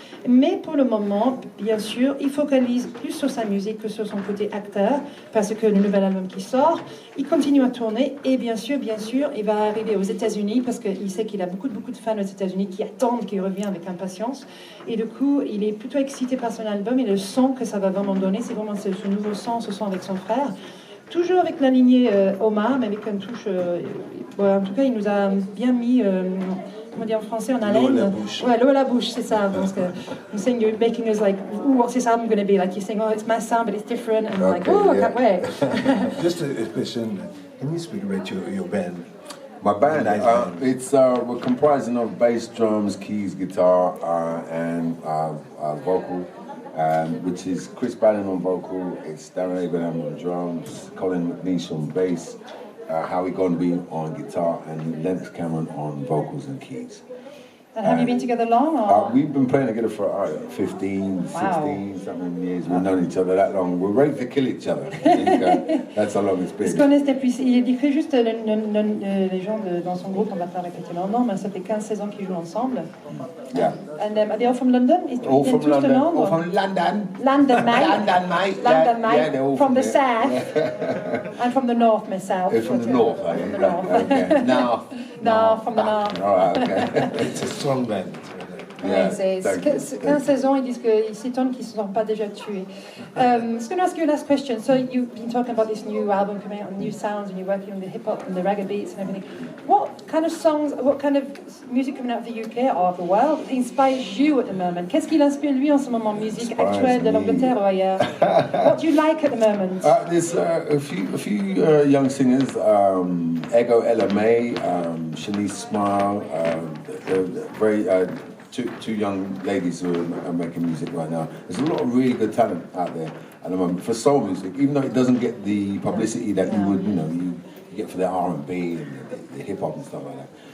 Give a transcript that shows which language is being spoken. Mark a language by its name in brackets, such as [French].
[French] Mais pour le moment, bien sûr, il focalise plus sur sa musique que sur son côté acteur, parce que le nouvel album qui sort, il continue à tourner et bien sûr, il va arriver aux États-Unis parce qu'il sait qu'il a beaucoup de fans aux États-Unis qui attendent qu'il revienne avec impatience. Et du coup, il est plutôt excité par son album et le son que ça va vraiment donner, c'est vraiment ce nouveau son, ce son avec son frère. Toujours avec la lignée Omar, mais avec une touche. En tout cas, il nous a bien mis. Comment dire en français, en haleine. L'eau à la bouche. Ouais, l'eau à la bouche, c'est ça. Parce que [English] you're saying you're making us like, ooh, what's this album going to be? Like you're saying, oh, it's my sound, but it's different. And I'm like, oh, I can't wait. Just a question. Can you speak about your band? My band, we're comprising of bass, drums, keys, guitar, and vocal. Which is Chris Bannon on vocal, it's Darren Abraham on drums, Colin McNeish on bass, Howie Gondby on guitar, and Lennox Cameron on vocals and keys. And have you been together long? Or? We've been playing together for 15, 16 something years. We've known each other that long. We're ready to kill each other. I think that's how long it's been. [French] Il décrit juste les gens dans son groupe, on va pas répéter leur nom, mais ça fait 15-16 ans qu'ils jouent ensemble. [English] Yeah. And are they all from London? All from London. All from London. London, mate. London, mate. London, mate. Yeah, they're all from the there. south. I'm from the north myself. They're from the north, are you? From the north. Okay. No, from the north. All right, okay. It's a strong band. Yeah, [French] c'est 15-16 ans, ils disent qu'ils s'étonnent qu'ils ne se sont pas déjà tués. [English] I was going to ask you a last question. So you've been talking about this new album coming out, new sounds, and you're working on the hip-hop and the reggae beats and everything. What kind of songs, what kind of music coming out of the UK or of the world inspires you at the moment? [French] Qu'est-ce qui l'inspire lui en ce moment, musique actuelle de l'Angleterre ou ailleurs? [English] What do you like at the moment? There's a few young singers, Ego Ella May, Shanice Smile, very... Two young ladies who are making music right now. There's a lot of really good talent out there at the moment for soul music, even though it doesn't get the publicity that you would, you get for the R&B and the hip hop and stuff like that.